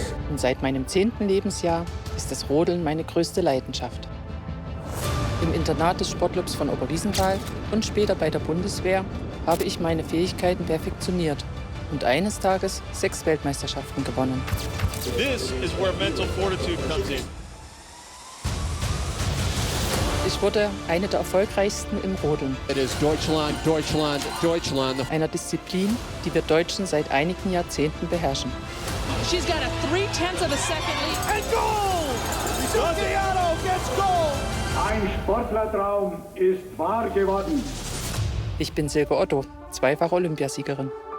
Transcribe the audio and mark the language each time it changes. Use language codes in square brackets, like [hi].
[de] Und seit meinem 10. Lebensjahr ist das Rodeln meine größte Leidenschaft. Im Internat des Sportclubs von Oberwiesenthal und später bei der Bundeswehr habe ich meine Fähigkeiten perfektioniert und eines Tages 6 Weltmeisterschaften gewonnen. [en] This is where mental fortitude comes in. [de] Ich wurde eine der erfolgreichsten im Rodeln. [en] It is Deutschland, Deutschland, Deutschland. [de] Einer Disziplin, die wir Deutschen seit einigen Jahrzehnten beherrschen. [en] She's got a 0.3 of a second lead. And goal! Sugiano gets gold! [de] Ein Sportlertraum ist wahr geworden. Ich bin Silke Otto, zweifache Olympiasiegerin.